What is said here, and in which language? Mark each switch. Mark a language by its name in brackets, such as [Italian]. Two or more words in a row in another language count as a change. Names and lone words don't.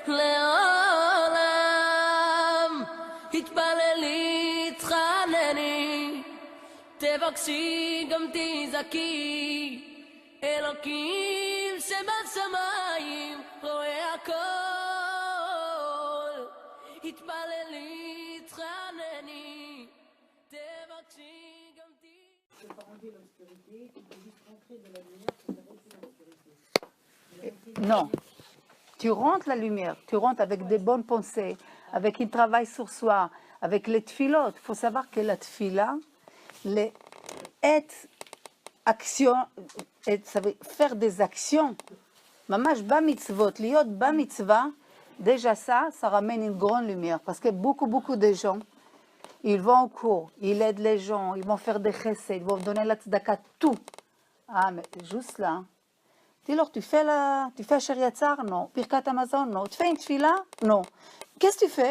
[Hebrew] לעולם, התפללי תחנני, תבקשי גם תזעקי, אלוקים שבשמיים רואה הכל, התפללי תחנני. [French] Non, tu rentres la lumière, tu rentres avec des bonnes pensées, avec un travail sur soi, avec les tfilotes. Il faut savoir que la tfila, ça veut faire des actions. [Hebrew] ממש במצוות, להיות במצווה, [French] déjà ça ramène une grande lumière. Parce que beaucoup de gens, ils vont au cours, ils aident les gens, ils vont faire des chesed, ils vont donner la tzedaka, tout. Ah, mais juste là, dis-leur, tu fais Asher Yatzar? Non. Birkat Hamazon? Non. Tu fais une tfila? Non. Qu'est-ce que tu fais?